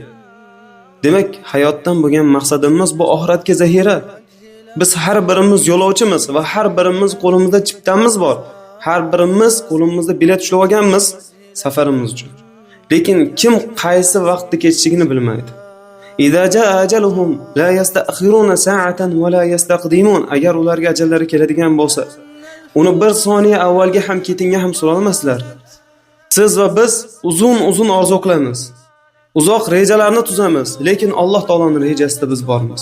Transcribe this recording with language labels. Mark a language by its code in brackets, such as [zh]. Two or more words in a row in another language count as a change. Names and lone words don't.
[uz] Demak, hayotdan bo'lgan maqsadimiz bu oxiratga zahira. Biz har birimiz yo'lovchimiz va har birimiz qo'limizda chiptamiz bor. Har birimiz qo'limizda bilet ushlab olganmiz safarimiz uchun. Lekin kim qaysi vaqtda ketishligini bilmaydi. [ar] إذا جاء أجلهم لا يستأخرون ساعة ولا يستقدمون. [uz] Agar ularga ajallari keladigan bo'lsa, uni bir soniya avvalga ham ketinga ham sura olmaslar. Siz va biz uzun orzu qilamiz. Uzoq rejalarni tuzamiz, lekin Alloh taoloning rejasida biz bormiz.